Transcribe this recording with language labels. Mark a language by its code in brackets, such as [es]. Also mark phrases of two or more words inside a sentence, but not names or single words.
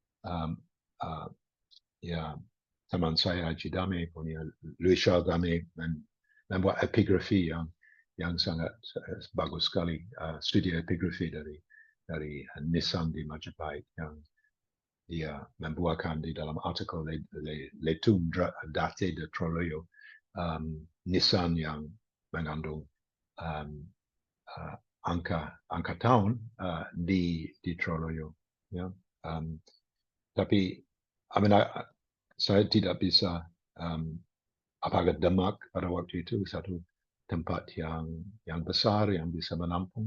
[id] ya teman saya Haji Dame punya Louis Charles Dame membuat epigrafi yang sangat bagus sekali, studi epigrafi dari Nisan di Majapahit yang dia membuatkan di dalam artikel les tombes datés de Troloyo, Nisan yang mengandung angka tahun di Troloyo. Ya. Tapi saya tidak bisa apakah Demak pada waktu itu satu tempat yang besar yang bisa menampung.